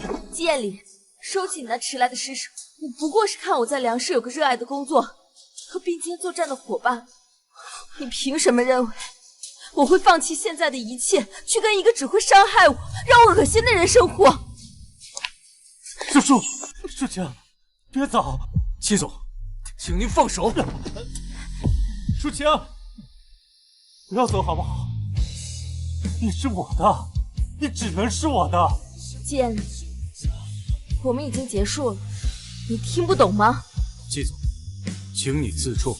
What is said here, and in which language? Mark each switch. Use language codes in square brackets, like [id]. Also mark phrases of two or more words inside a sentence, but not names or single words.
[zh] 建里，收起你那遲來的施捨，我不過是看我在糧食有個熱愛的工作和並肩作戰的夥伴，你憑什麼認為我會放棄現在的一切，去跟一個只會傷害我、讓我惡心的人生活？舒晴，別走！齊總，請您放手。舒晴，不要走好不好？你是我的，你只能是我的。建里，我們已經結束了，你聽不懂嗎？季總，請你自重，